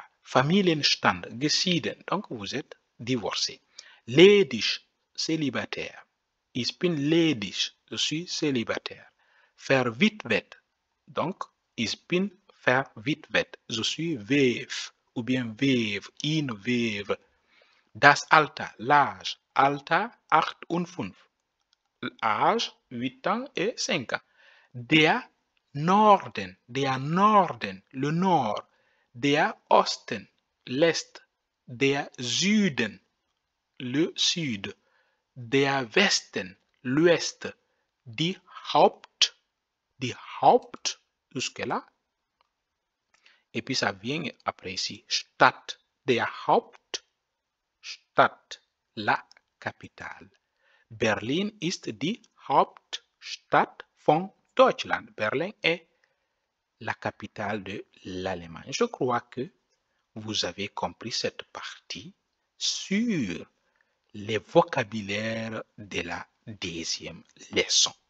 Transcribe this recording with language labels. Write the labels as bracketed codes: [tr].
[fr] Familienstand, geschieden. Donc vous êtes divorcé. Ledig, célibataire. [de] Ich bin ledig, [fr] je suis célibataire. Verwitwet, donc [de] ich bin verwitwet, [fr] je suis veuve ou bien veuve, une veuve. [de] Das Alter, l'âge, Alter 8 und 5. [fr] Âge 8 ans et 5 ans. [de] Der Norden, [fr] le nord. [de] Der Osten, l'est. Der Süden, le sud. [fr] Der Westen, l'ouest. Die Haupt, jusque-là. Et puis ça vient après ici, Stadt, [de] der Hauptstadt, [fr] la capitale. [de] Berlin ist die Hauptstadt von Deutschland. [fr] Berlin est la capitale de l'Allemagne. Je crois que vous avez compris cette partie sur les vocabulaires de la deuxième leçon.